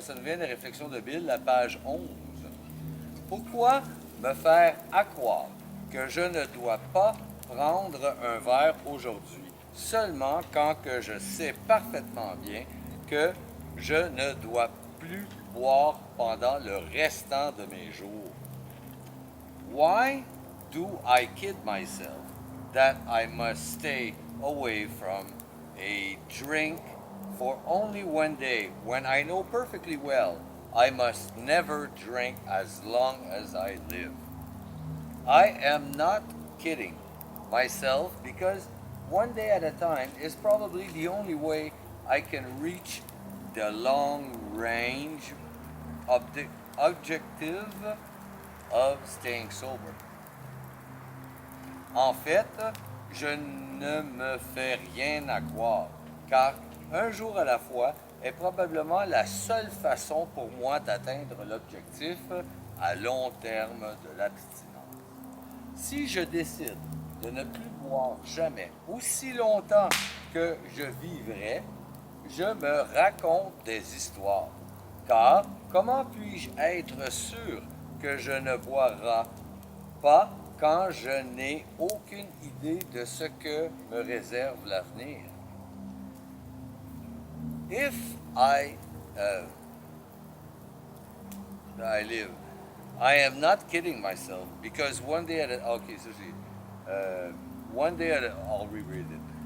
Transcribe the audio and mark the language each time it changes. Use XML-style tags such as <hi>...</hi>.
<fr>Ça nous vient des Réflexions de Bill, la page 11. Pourquoi me faire accroire que je ne dois pas prendre un verre aujourd'hui, seulement quand que je sais parfaitement bien que je ne dois plus boire pendant le restant de mes jours?</fr> <en>Why do I kid myself that I must stay away from a drink for only one day when I know perfectly well I must never drink as long as I live? I am not kidding myself because one day at a time is probably the only way I can reach the long range objective of staying sober.</en> <fr>En fait, je ne me fais rien à croire, car un jour à la fois est probablement la seule façon pour moi d'atteindre l'objectif à long terme de l'abstinence. Si je décide de ne plus boire jamais, aussi longtemps que je vivrai, je me raconte des histoires. Car comment puis-je être sûr que je ne boirai pas quand je n'ai aucune idée de ce que me réserve l'avenir?</fr> <en>If I live, I am not kidding myself because one day at a, okay, so see, one day at a, I'll reread it.</en>